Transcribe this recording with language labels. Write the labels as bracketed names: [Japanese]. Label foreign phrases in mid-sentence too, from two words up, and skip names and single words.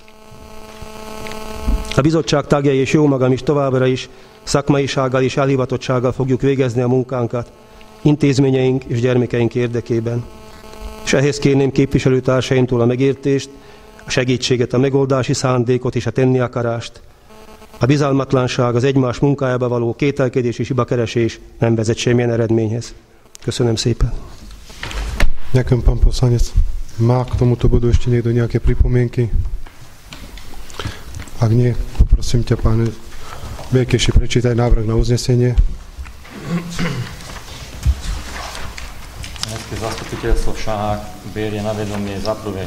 [Hungarian] A bizottság tagjai és jó magam is továbbra is szakmaisággal és elhivatottsággal fogjuk végezni a munkánkat intézményeink és gyermekeink érdekében. És ehhez kérném képviselőtársaimtól a megértést, a segítséget, a megoldási szándékot és a tenni akarást. A bizalmatlanság, az egymás munkájába való kételkedés és hibakeresés nem vezet semmilyen eredményhez. Köszönöm szépen. [Slovak] Ďakujem, pán poslanec. Má k tomuto bodu ešte niekto nejaké pripomienky? Ak nie, poprosím ťa, pán Békeši, prečítaj návrh na uznesenie. Mestské zastupiteľstvo Šahák berie na vedomie za prvé...